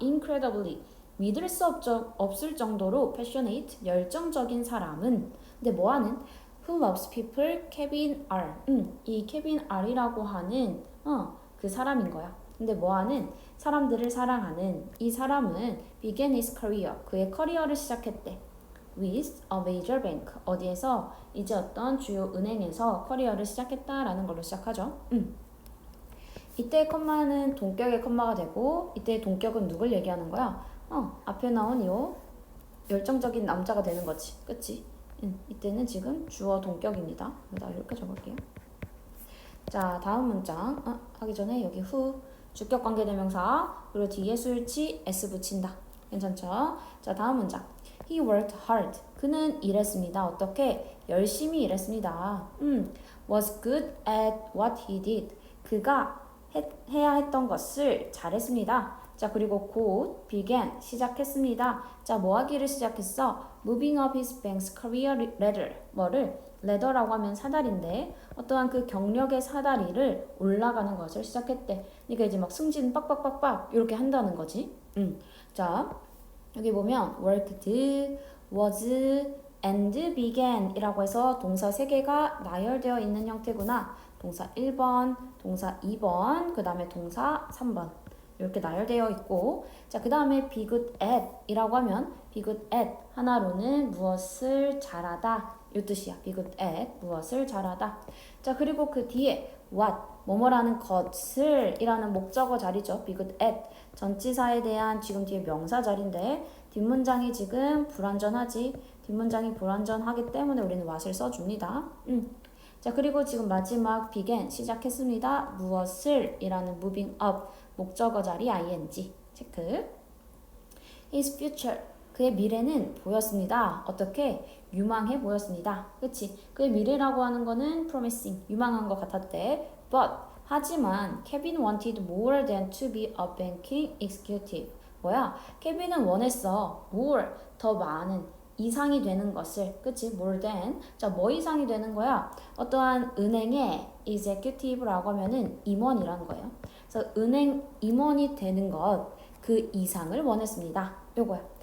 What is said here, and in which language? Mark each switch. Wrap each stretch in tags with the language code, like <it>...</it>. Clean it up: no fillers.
<ko>incredibly 믿을 수 없을 정도로 passionate, 열정적인 사람은 근데 뭐하는?</ko> <en>Who loves people? 케빈 R.</en> <ko>이 케빈 R이라고 하는 그 사람인 거야. 근데 뭐하는? 사람들을 사랑하는 이 사람은</ko> <en>began his career,</en> <ko>그의 커리어를 시작했대.</ko> <en>With a major bank,</en> <ko>어디에서? 이제 어떤 주요 은행에서 커리어를 시작했다라는 걸로 시작하죠. 이때 컴마는 동격의 컴마가 되고 이때 동격은 누굴 얘기하는 거야? 앞에 나온 요 열정적인 남자가 되는 거지. 그치? 이때는 지금 주어 동격입니다. 나 이렇게 적을게요. 자, 다음 문장 하기 전에 여기 who 주격 관계대명사 그리고 뒤에 수일치 s 붙인다. 괜찮죠? 자, 다음 문장</ko> <en>he worked hard.</en> <ko>그는 일했습니다. 어떻게? 열심히 일했습니다.</ko> <en>was good at what he did.</en> <ko>그가 해야 했던 것을 잘했습니다. 자, 그리고 곧 began 시작했습니다. 자, 뭐 하기를 시작했어?</ko> <en>moving up his bank's career ladder.</en> <ko>뭐를? 레더라고 하면 사다리인데 어떠한 그 경력의 사다리를 올라가는 것을 시작했대. 그러니까 이제 막 승진 빡빡빡빡 이렇게 한다는 거지. 자, 여기 보면 worked, was, and began 이라고 해서 동사 3개가 나열되어 있는 형태구나. 동사 1번, 동사 2번, 그 다음에 동사 3번 이렇게 나열되어 있고 자, 그 다음에 be good at 이라고 하면 be good at 하나로는 무엇을 잘하다 이 뜻이야. be good at 무엇을 잘하다. 자, 그리고 그 뒤에 what 뭐뭐라는 것을 이라는 목적어 자리죠. be good at 전치사에 대한 지금 뒤에 명사 자리인데 뒷문장이 지금 불완전하지. 뒷문장이 불완전하기 때문에 우리는 what을 써줍니다. 자, 그리고 지금 마지막 began 시작했습니다. 무엇을 이라는 moving up 목적어 자리 ing 체크.</ko> <en>His future</en> <ko>그의 미래는 보였습니다. 어떻게? 유망해 보였습니다. 그치? 그의 미래라고 하는 거는 promising 유망한 것 같았대.</ko> <en>But</en> <ko>하지만</ko> <en>케빈 wanted more than to be a banking executive.</en> <ko>뭐야? 케빈은 원했어. more 더 많은 이상이 되는 것을. 그치? more than 자, 뭐 이상이 되는 거야? 어떠한 은행의 executive라고 하면은 임원이라는 거예요. 그래서 은행 임원이 되는 것 그 이상을 원했습니다. 요거야.</ko>